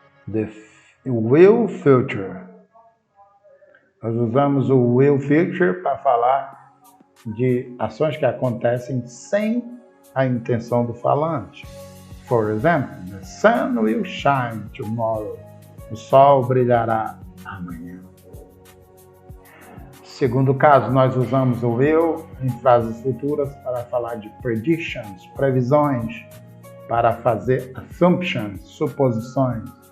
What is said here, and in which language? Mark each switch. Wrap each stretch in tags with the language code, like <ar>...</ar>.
<en>The will future.</en> <pt>Nós usamos o will future para falar de ações que acontecem sem a intenção do falante.</pt> <en>For example, the sun will shine tomorrow.</en> <pt>O sol brilhará amanhã. Segundo caso, nós usamos o will em frases futuras para falar de predictions, previsões, para fazer assumptions, suposições.</pt>